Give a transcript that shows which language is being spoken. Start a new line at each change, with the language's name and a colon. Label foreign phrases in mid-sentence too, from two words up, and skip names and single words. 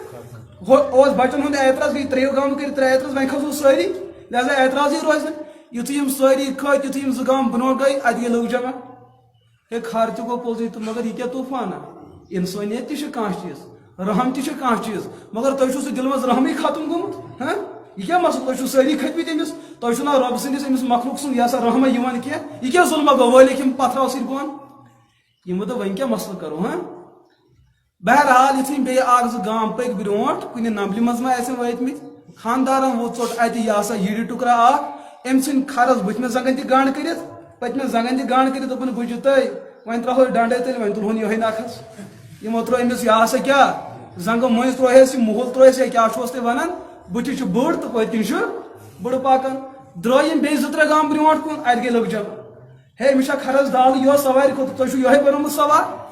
Kashmiri: اوس بچن ہُنٛد اعتراض گٔے 3 گام کٔرِتھ 3 اعتراض وۄنۍ کھسو سٲری لہذا اعتراضٕے روزِ نہٕ یُتھُے یِم سٲری کھٔتۍ یُتھُے یِم 2 گام برونٛٹھ گٔے اتہِ گٔے لُکھ جمع ہے کھر تہِ گوٚو پوٚزُے تہٕ مگر یہِ کیٛاہ طوٗفانہ انسٲنیت تہِ چھِ کانٛہہ چیٖز رحم تہِ چھِ کانٛہہ چیٖز مگر تۄہہِ چھُو سُہ دِلہِ منٛز رحمٕے ختم گوٚمُت
Urdu: ہاں یہ کیا مسئلہ
Kashmiri: تُہۍ چھُو سٲری کھٔتۍمٕتۍ أمِس تۄہہِ چھُو نا رۄب سٕنٛدِس أمِس مخلوق سُنٛد یہ سا رحمہ یِوان کینٛہہ یہِ کیٛاہ ظُلمہ گوٚو وٲلِکھ یِم پتھراو سۭتۍ بۄن یِمو دوٚپ وۄنۍ کیٛاہ مسلہٕ کرو ہاں بہرحال یُتھُے بیٚیہِ 1-2 گام پٔکۍ برونٛٹھ کُنہِ نمبلہِ منٛز ما آسن وٲتۍمٕتۍ خاندارن ووت ژوٚٹ اتہِ یہ سا یِرِ ٹُکرا اکھ أمۍ ژھٕنۍ کھرس بٕتھمہِ زنٛگن تہِ گنٛڈ کٔرِتھ پٔتمہِ زنٛگن تہِ گنٛڈ کٔرِتھ دوٚپُن بٕجِو تُہۍ وۄنۍ ترٛاوہوس ڈنڈے تیٚلہِ وۄنۍ تُلہون یِہوے نکھس یِمو ترٛوو أمِس یہ سا کیٛاہ زنٛگہٕ مٔنٛزۍ ترٛووہس یہِ موٚہل ترٛووہس یا کیٛاہ چھُوس تُہۍ ونان بٕتھِ چھُ بٔڑ تہٕ پٔتۍ کِنۍ چھُ بٔڑ پکان درٛٲے یِم بیٚیہِ 2-3 گام برونٛٹھ کُن اتہِ گٔے لُکھ جمع ہے أمِس چھا کھرس دالہٕ یِہوے سوارِ کھوٚت تُہۍ چھُو یِہوے بنومُت سوار